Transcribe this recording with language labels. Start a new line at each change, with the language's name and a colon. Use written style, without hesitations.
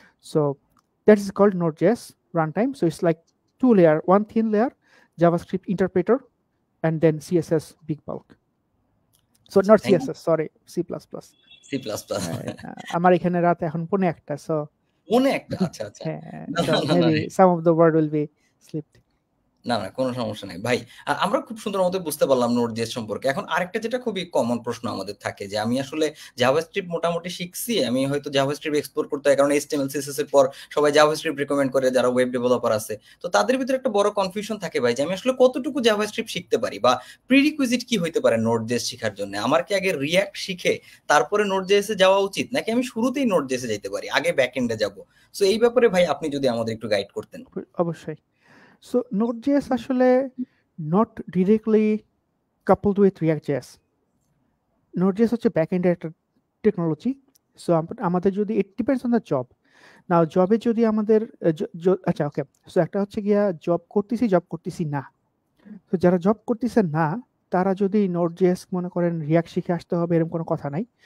English: So that is called Node JS runtime. So it's like two layer, one thin layer JavaScript interpreter, and then CSS big bulk. So
Bangla: আচ্ছা,
English: not thank you. CSS, sorry, C++. C plus plus.
Bangla: আমার এখানে রাত এখন 1:45, so মনে একটা, আচ্ছা আচ্ছা। হ্যাঁ, না
English: so
Bangla: না না না।
English: maybe some of the word will be slipped.
Bangla: না, না, কোনো সমস্যা নাই। ভাই, আমরা খুব সুন্দর মতো বুঝতে পারলাম Node.js সম্পর্কে। এখন আরেকটা যেটা খুবই কমন প্রশ্ন আমাদের থাকে যে, আমি আসলে JavaScript মোটামুটি শিখছি। আমি হয়তো JavaScript এক্সপ্লোর করতে হয়। কারণ HTML, CSS এর পর সবাই JavaScript রিকমেন্ড করে যারা ওয়েব ডেভেলপার আছে। তো তাদের ভিতরে একটা বড় কনফিউশন থাকে ভাই যে, আমি আসলে কতটুকু JavaScript শিখতে পারি বা প্রিরিকুইজিট কি হইতে পারে Node.js শিখার জন্য? আমার কি আগে React শিখে তারপরে Node.js এ যাওয়া উচিত? নাকি আমি শুরুতেই Node.js এ যাইতে পারি? আগে ব্যাকএন্ড এ যাবো? সো এই ব্যাপারে ভাই আপনি যদি আমাদের একটু গাইড করতেন। অবশ্যই।
English: So Node.js আসলে not directly coupled with React.js.
Bangla: Node.js হচ্ছে ব্যাকএন্ডের একটা টেকনোলজি। সো আমাদের যদি
English: It depends on the job.
Bangla: নাও জবে যদি আমাদের আচ্ছা ওকে, সো একটা হচ্ছে গিয়া জব করতেছি না। তো যারা জব করতেছে না তারা যদি Node.js মনে করেন রিয়াক্ট শিখে আসতে হবে এরকম কোনো কথা নাই।